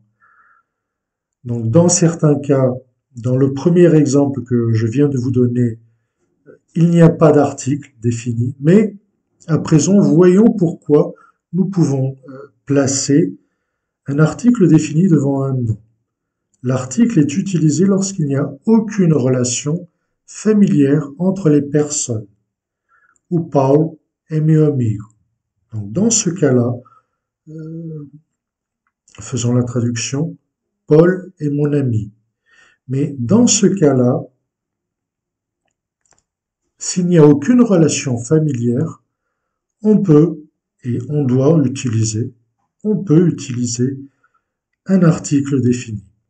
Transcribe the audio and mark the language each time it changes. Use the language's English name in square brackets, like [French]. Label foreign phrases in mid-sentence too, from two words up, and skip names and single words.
[French] Donc, dans certains cas, dans le premier exemple que je viens de vous donner, il n'y a pas d'article défini, mais à présent, voyons pourquoi nous pouvons placer un article défini devant un nom. L'article est utilisé lorsqu'il n'y a aucune relation familière entre les personnes. [Portuguese] O Paulo é meu amigo. [French] Donc, dans ce cas-là, faisons la traduction, Paul est mon ami. Mais dans ce cas-là, s'il n'y a aucune relation familière, on peut et on doit utiliser, on peut utiliser un article défini.